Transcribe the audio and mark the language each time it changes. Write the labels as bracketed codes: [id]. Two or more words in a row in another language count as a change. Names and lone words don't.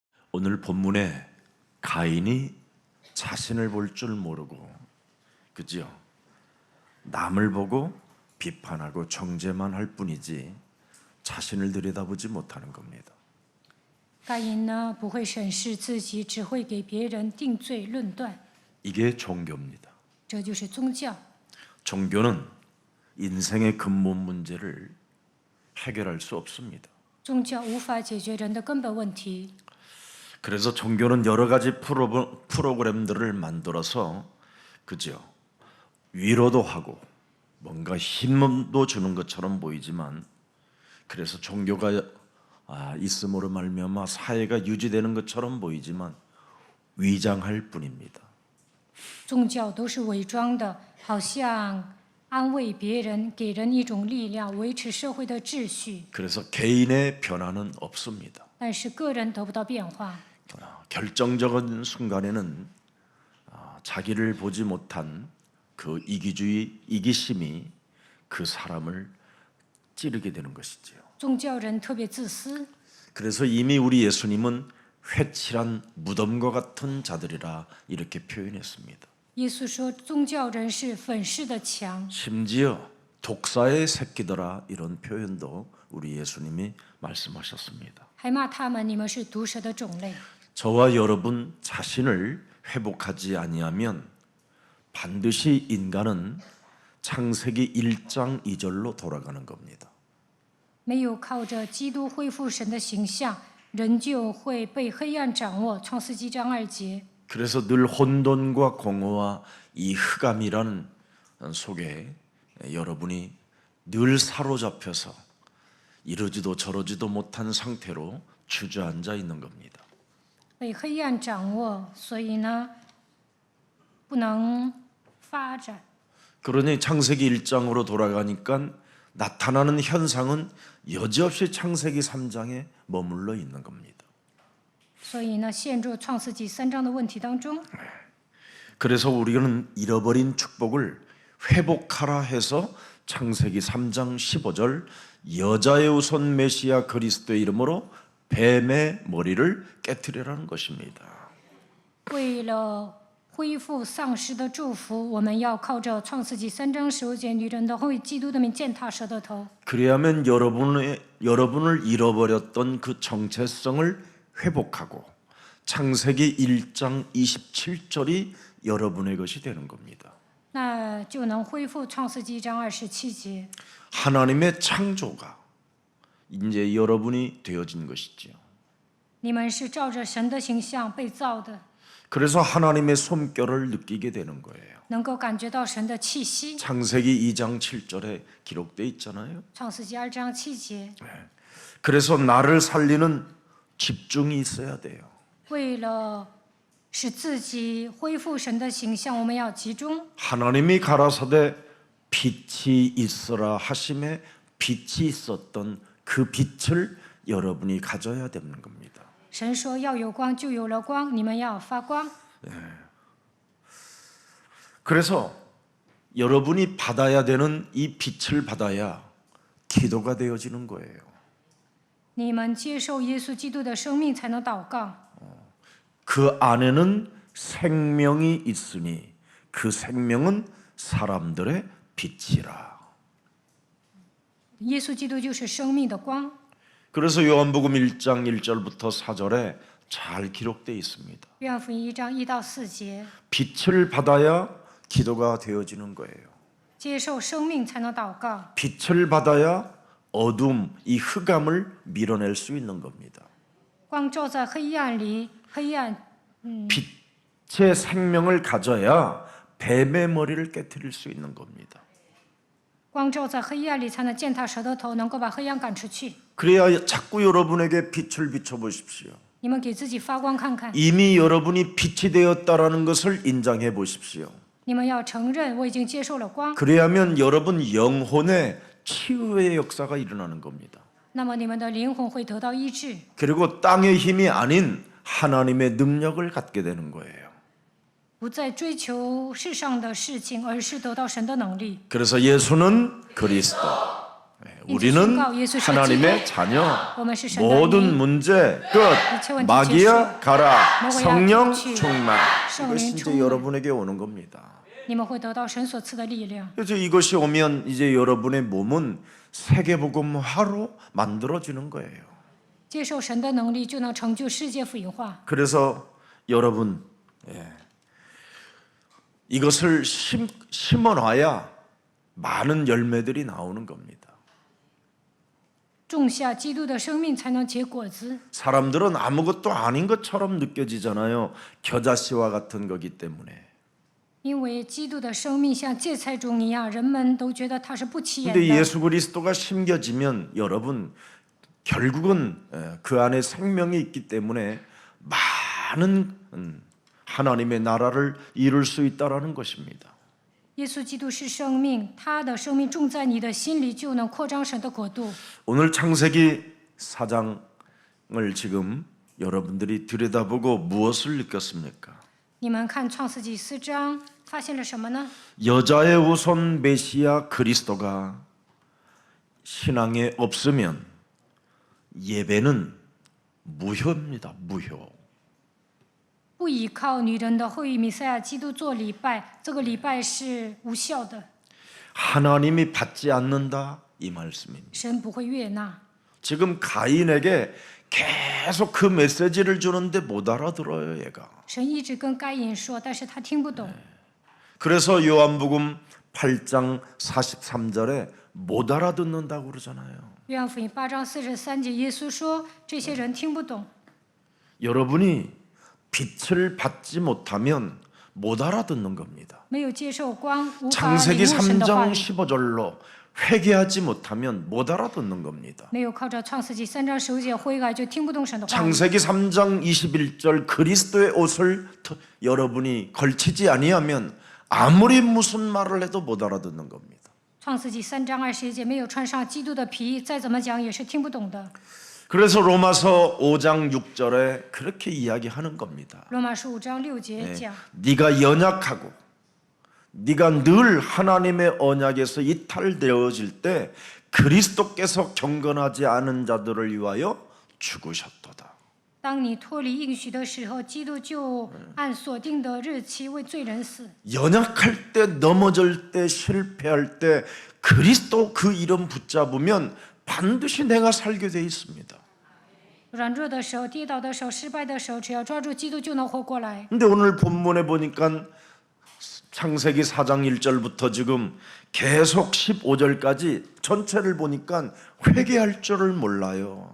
[ko] 오늘 본문에 가인이 자신을 볼 줄 모르고, 그죠? 남을 보고 비판하고 정죄만 할 뿐이지 자신을 들여다보지 못하는 겁니다. [zh] 该隐呢不会审视自己，只会给别人定罪论断， [ko] 이게 종교입니다. [zh] 这就是宗教。 [ko] 종교는 인생의 근본 문제를 해결할 수 없습니다. [zh] 宗教无法解决人的根本问题， [ko] 그래서 종교는 여러 가지 프로그램들을 만들어서, 그죠? 위로도 하고 뭔가 힘도 주는 것처럼 보이지만, 그래서 종교가 있음으로 말미암아 사회가 유지되는 것처럼 보이지만 위장할 뿐입니다. [zh] 宗教都是伪装的，好像安慰别人，给人一种力量，维持社会的秩序。 [ko] 그래서 개인의 변화는 없습니다. [zh] 但是个人得不到变化， [ko] 결정적인 순간에는 자기를 보지 못한 그 이기주의, 이기심이 그 사람을 찌르게 되는 것이지요. [zh] 宗教人特别自私， [ko] 그래서 이미 우리 예수님은 회칠한 무덤과 같은 자들이라 이렇게 표현했습니다. [zh] 耶稣说宗教人是粉饰的墙， [ko] 심지어 독사의 새끼들아 이런 표현도 우리 예수님이 말씀하셨습니다. [zh] 还骂他们你们是毒蛇的种类。 [ko] 저와 여러분 자신을 회복하지 아니하면 반드시 인간은 창세기 1장 2절로 돌아가는 겁니다. [zh] 没有靠着基督恢复神的形象，人就会被黑暗掌握。创世纪章2节。 [ko] 그래서 늘 혼돈과 공허와 이 흑암이라는 속에 여러분이 늘 사로잡혀서 이러지도 저러지도 못한 상태로 주저앉아 있는 겁니다. [zh] 被黑暗掌握，所以呢，不能发展。 [ko] 그러니 창세기 1장으로 돌아가니까 나타나는 현상은 여지없이 창세기 3장에 머물러 있는 겁니다. [zh] 所以呢，陷入创世纪3章的问题当中。 [ko] 그래서 우리는 잃어버린 축복을 회복하라 해서 창세기 3장 15절 여자의 우선 메시아 그리스도의 이름으로 뱀의 머리를 깨트리라는 것입니다. [zh] 为了恢复丧失的祝福，我们要靠着创世纪3章15节女人的后裔基督的名践踏蛇的头。 [ko] 그래야만 여러분을 잃어버렸던 그 정체성을 회복하고 창세기 1장 27절이 여러분의 것이 되는 겁니다. [zh] 那就能恢复创世纪1章27节。 [ko] 하나님의 창조가 이제 여러분이 되어진 것이지요. [zh] 你们是照着神的形象被造的， [ko] 그래서 하나님의 손결을 느끼게 되는 거예요. [zh] 能够感觉到神的气息。 [ko] 창세기 2장 7절에 기록돼 있잖아요. [zh] 创世纪2章7节。 [ko] 그래서 나를 살리는 집중이 있어야 돼요. [zh] 为了使自己恢复神的形象，我们要集中。 [ko] 하나님이 가라사대 빛이 있어라 하심에 빛이 있었던 그 빛을 여러분이 가져야 되는 겁니다. [zh] 神说要有光，就有了光，你们要发光。 [ko] 그래서 여러분이 받아야 되는 이 빛을 받아야 기도가 되어지는 거예요. [zh] 你们接受耶稣基督的生命，才能祷告。 [ko] 그 안에는 생명이 있으니 그 생명은 사람들의 빛이라. [zh] 耶稣基督就是生命的光。 [ko] 그래서 요한복음 1장 1절부터 4절에 잘 기록되어 있습니다. [zh] 约翰福音1章1到4节， [ko] 빛을 받아야 기도가 되어지는 거예요. [zh] 接受生命才能祷告。 [ko] 빛을 받아야 어둠, 이 흑암을 밀어낼 수 있는 겁니다. [zh] 光照在黑暗里，黑暗 [ko] 빛의 생명을 가져야 뱀의 머리를 깨트릴 수 있는 겁니다. [zh] 光照在黑暗里，才能践踏蛇的头，能够把黑暗赶出去。 [ko] 그래야 자꾸 여러분에게 빛을 비춰보십시오. [zh] 你们给自己发光看看， [ko] 이미 여러분이 빛이 되었다라는 것을 인정해 보십시오. [zh] 你们要承认我已经接受了光， [ko] 그래야면 여러분 영혼의 치유의 역사가 일어나는 겁니다. [zh] 那么你们的灵魂会得到医治， [ko] 그리고 땅의 힘이 아닌 하나님의 능력을 갖게 되는 거예요. [zh] 不再追求世上的事情，而是得到神的能力。 [ko] 그래서 예수는 그리스도. 우리는 하나님의 자녀. 모든 문제 끝. 마귀야 가라. 성령 충만. 이것이 이제 여러분에게 오는 겁니다. [zh] 你们会得到神所赐的力量。 [ko] 그래서 이것이 오면 이제 여러분의 몸은 세계복음화로 만들어지는 거예요. [zh] 接受神的能力，就能成就世界福音化。 [ko] 그래서 여러분 이것을 심어놔야 많은 열매들이 나오는 겁니다. [zh] 种下基督的生命，才能结果子。 [ko] 사람들은 아무것도 아닌 것처럼 느껴지잖아요. 겨자씨와 같은 거기 때문에. [zh] 因为基督的生命像芥菜种一样，人们都觉得它是不起眼 [ko] 근데 [zh] 的。 [ko] 예수 그리스도가 심겨지면 여러분 결국은 그 안에 생명이 있기 때문에 많은 하나님의 나라를 이룰 수 있다라는 것입니다. [zh] 耶稣基督是生命，他的生命种在你的心里，就能扩张神的国度。 [ko] 오늘 창세기 4장을 지금 여러분들이 들여다보고 무엇을 느꼈습니까? [zh] 你们看创世纪4章，发现了什么呢？ [ko] 여자의 우선 메시아 그리스도가 신앙에 없으면 예배는 무효입니다. 무효. [zh] 不依靠女人的后裔弥赛亚基督做礼拜，这个礼拜是无效的， [ko] 하나님이 받지 않는다 이 말씀입니다. [zh] 神不会悦纳。 [ko] 지금 가인에게 계속 그 메시지를 주는데 못 알아들어요, 얘가. [zh] 神一直跟该隐说，但是他听不懂。 [ko] 그래서 요한복음 8장 43절에 못 알아듣는다고 그러잖아요. [zh] 约翰福音8章43节，耶稣说这些人听不懂。 [ko] 여러분이 빛을 받지 못하면 못 알아듣는 겁니다. [zh] 没有接受光，无法领 [ko] 창세기 [zh] 悟神的话 [ko] 3장 [zh] 语。 [ko] 15절로 회개하지 못하면 못 알아듣는 겁니다. [zh] 没有靠着创世纪3章15节悔改，就听不懂神的话语。 [ko] 창세기 3장 21절 그리스도의 옷을 여러분이 걸치지 아니하면 아무리 무슨 말을 해도 못 알아듣는 겁니다. [zh] 创世纪3章21节，没有穿上基督的皮，再怎么讲也是听不懂的。 [ko] 그래서 로마서 5장 6절에 그렇게 이야기하는 겁니다. [zh] 罗马书5章6节讲， [ko] 네가 연약하고 네가 늘 하나님의 언약에서 이탈되어질 때 그리스도께서 경건하지 않은 자들을 위하여 죽으셨도다. [zh] 当你脱离应许的时候，基督就按所定的日期为罪人死。 [ko] 연약할 때 넘어질 때 실패할 때 그리스도 그 이름 붙잡으면 반드시 내가 살게 돼 있습니다. [zh] 软弱的时候、跌倒的时候、失败的时候，只要抓住基督，就能活过来。 [ko] 근데 오늘 본문에 보니까 창세기 4장 1절부터 지금 계속 15절까지 전체를 보니까 회개할 줄을 몰라요.